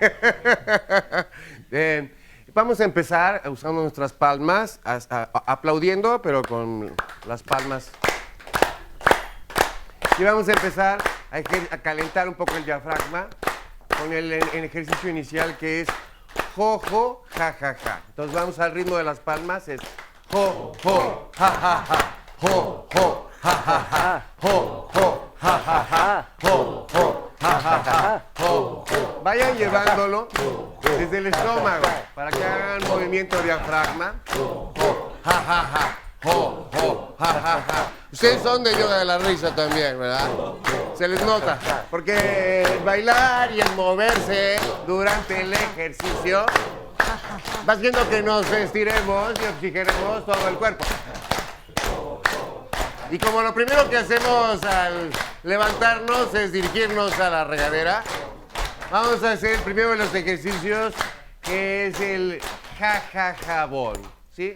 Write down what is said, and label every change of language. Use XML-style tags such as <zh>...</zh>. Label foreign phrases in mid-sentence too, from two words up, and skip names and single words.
<es>Vamos a empezar usando nuestras palmas, aplaudiendo, pero con las palmas. Y vamos a empezar a calentar un poco el diafragma con el ejercicio inicial que es jo, jo, ja, ja, ja. Entonces vamos al ritmo de las palmas, es jo, jo, ja, ja, ja. Jo, jo, ja, ja, ja, jo, jo, ja, ja, ja, jo, jo, ja, ja, ja, jo, jo. Vayan llevándolo desde el estómago para que hagan movimiento diafragma. Jo, ja, ja, ja, jo, jo, ja, ja, ja. Ustedes son de yoga de la risa también, ¿verdad? Se les nota, porque el bailar y el moverse durante el ejercicio va haciendo que nos estiremos y oxigenemos todo el cuerpo. Y como lo primero que hacemos al levantarnos es dirigirnos a la regadera, vamos a hacer el primero de los ejercicios, que es el ja-ja-jabón, ¿sí?</es>